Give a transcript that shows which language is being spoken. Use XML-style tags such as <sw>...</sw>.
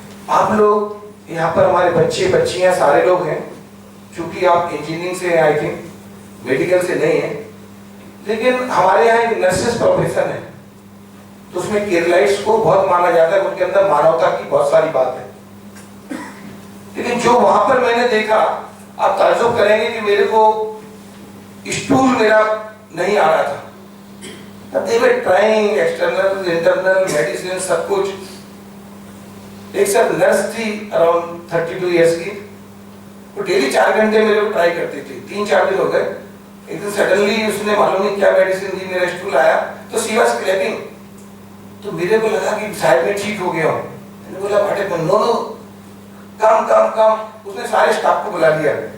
<hi>आप लोग यहाँ पर हमारे बच्चे बच्चियां सारे लोग हैं, क्योंकि आप इंजीनियरिंग से हैं,</hi> <en>I think</en> <hi>मेडिकल से नहीं है, लेकिन हमारे यहाँ एक नर्सेस प्रोफेशन है तो उसमें केरलाइट्स को बहुत माना जाता है, उनके अंदर मानवता की बहुत सारी बात है। लेकिन जो वहां पर मैंने देखा, आप ताज्जुब करेंगे कि मेरे को स्टूल मेरा नहीं आ रहा था।</hi> <en>They were trying external, internal medicine,</en> <hi>सब कुछ। एक सर नर्स थी</hi> <en>around 32 years</en> <hi>की, वो डेली 4 घंटे मेरे को ट्राई करती थी। 3-4 दिन हो गए, एक दिन सडनली उसने मालूम नहीं क्या मेडिसिन दी, मेरा स्टूल आया तो</hi> <en>She was clapping.</en> <hi>तो मेरे को लगा कि शायद मैं ठीक हो गया हूँ। मैंने बोला बटे</hi> <en>no no come come come,</en> <hi>उसने सारे स्टाफ को बुला लिया।</hi>